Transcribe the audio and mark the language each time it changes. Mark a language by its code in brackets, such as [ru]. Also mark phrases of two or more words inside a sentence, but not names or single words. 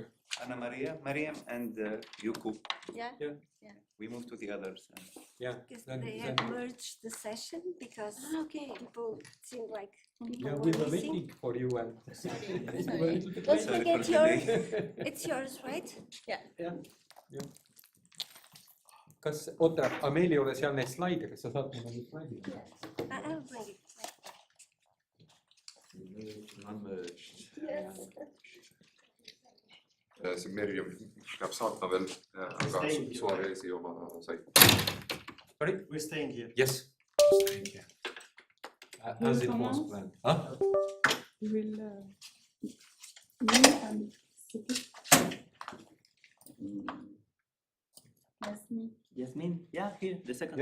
[en] Anna Maria, Mariam, and Yuku. Yeah, We move to the others. Yeah. because Then- they then- have merged the session because people seem like people Yeah, were we were missing. waiting for you and. Don't Sorry forget for the yours. delay. It's yours, right? [et] jah. kas, oota, aga meil ei ole seal neid slaide, kas sa saad mulle neid slaidid? [en] I'll bring it. Yes. [et] See Merjam peab saatma veel, aga Suarezi oma sai. [en] Sorry? We're staying here. Yes. As it was planned. Huh? You will me and Siki. Yasmin. Yasmin, yeah, here, the second.